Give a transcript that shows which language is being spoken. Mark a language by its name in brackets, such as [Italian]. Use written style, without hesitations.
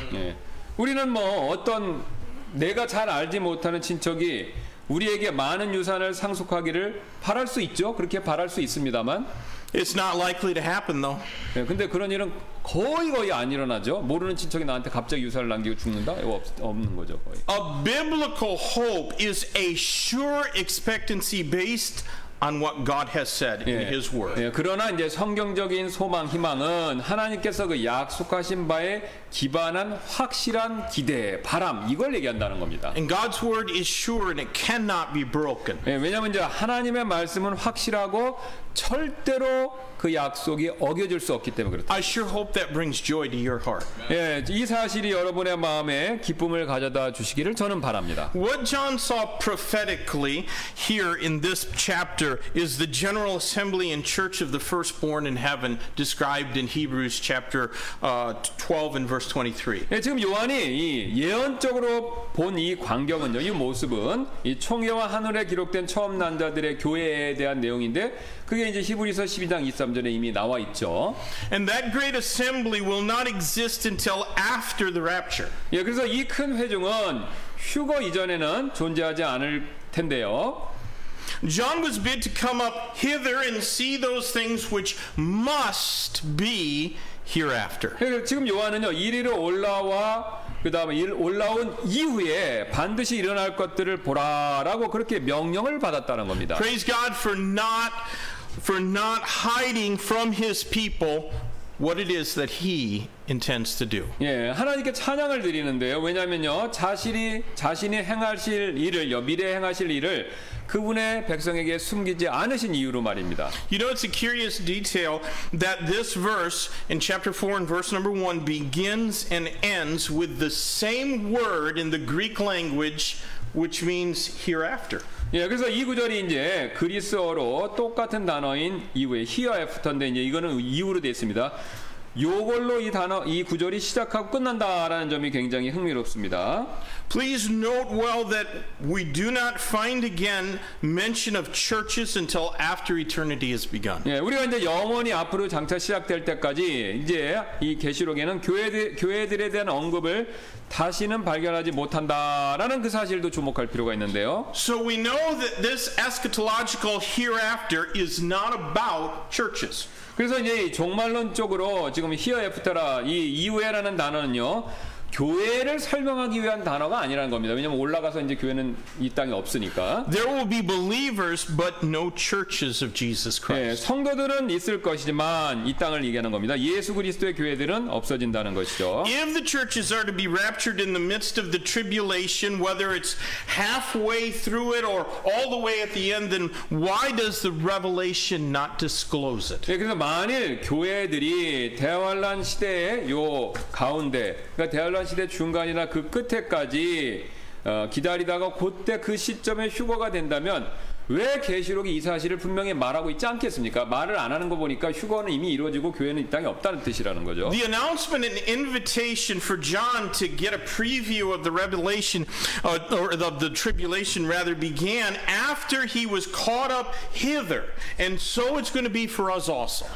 [Korean] 예, 우리는 뭐 어떤 내가 잘 알지 못하는 친척이 우리에게 많은 유산을 상속하기를 바랄 수 있죠. 그렇게 바랄 수 있습니다만 [English] It's not likely to happen, though. [Korean] 예, 근데 그런 일은 거의 안 일어나죠. 모르는 친척이 나한테 갑자기 유산을 남기고 죽는다? 이거 없는 거죠, 거의. [English] A biblical hope is a sure expectancy based on what God has said in His Word. [Korean] 예, 그러나 이제 성경적인 소망, 희망은 하나님께서 그 약속하신 바에 기반한 확실한 기대, 바람 이걸 얘기한다는 겁니다. [English] And God's Word is sure and it cannot be broken. [Korean] 예, 왜냐하면 이제 하나님의 말씀은 확실하고 절대로 그 약속이 어겨질 수 없기 때문에 그렇다. [English] I sure hope that brings joy to your heart. [Korean] 예, 이 사실이 여러분의 마음에 기쁨을 가져다 주시기를 저는 바랍니다. [English] What John saw prophetically here in this chapter is the general assembly and church of the firstborn in heaven described in Hebrews chapter 12 and verse 23. [Korean] 예, 지금 요한이 이 예언적으로 본 이 광경은요, 이 모습은 이 총회와 하늘에 기록된 처음 난 자들의 교회에 대한 내용인데 그게 이제 히브리서 12장 23절에 이미 나와 있죠. [English] And that great assembly will not exist until after the rapture. [Korean] 예, 그래서 이 큰 회중은 휴거 이전에는 존재하지 않을 텐데요. [English] John was bid to come up hither and see those things which must be hereafter. [Korean] 지금 요한은요 이리로 올라와 그 다음에 올라온 이후에 반드시 일어날 것들을 보라라고 그렇게 명령을 받았다는 겁니다. [English] Praise God for not hiding from His people what it is that He intends to do. [Korean] 예, 하나님께 찬양을 드리는데요. 왜냐하면요 자신이 행하실 일을요 미래에 행하실 일을 그분의 백성에게 숨기지 않으신 이유로 말입니다. [English] You know, it's a curious detail that this verse in chapter 4 and verse number 1 begins and ends with the same word in the Greek language, which means hereafter. [Korean] 예, 그래서 이 구절이 이제 그리스어로 똑같은 단어인 이후에 [English] here after [Korean] 인데 이제 이거는 이후로 되어 있습니다. 요걸로 이 구절이 시작하고 끝난다라는 점이 굉장히 흥미롭습니다. [English] Please note well that we do not find again mention of churches until after eternity has begun. [Korean] 예, 우리가 이제 영원히 앞으로 장차 시작될 때까지 이제 이 계시록에는 교회들에 대한 언급을 다시는 발견하지 못한다라는 그 사실도 주목할 필요가 있는데요. [English] So we know that this eschatological hereafter is not about churches. [Korean] 그래서 이제 종말론적으로 지금 [English] here after [Korean] 라 이 이후에라는 단어는요. 교회를 설명하기 위한 단어가 아니라는 겁니다. 왜냐하면 올라가서 이제 교회는 이 땅에 없으니까. [English] There will be believers, but no churches of Jesus Christ. [Korean] 네, 성도들은 있을 것이지만 이 땅을 얘기하는 겁니다. 예수 그리스도의 교회들은 없어진다는 것이죠. [English] If the churches are to be raptured in the midst of the tribulation, whether it's halfway through it or all the way at the end, then why does the Revelation not disclose it? [Korean] 네, 그래서 만일 교회들이 대환란 시대의 요 가운데, 그러니까 대환란 시대 중간이나 그 끝에까지 기다리다가 그때 그 시점에 휴거가 된다면 왜 계시록이 이 사실을 분명히 말하고 있지 않겠습니까? 말을 안 하는 거 보니까 휴거는 이미 이루어지고 교회는 이 땅에 없다는 뜻이라는 거죠. [English] The announcement and invitation for John to get a preview of the revelation or of the tribulation rather began after he was caught up hither. And so it's going to be for us also.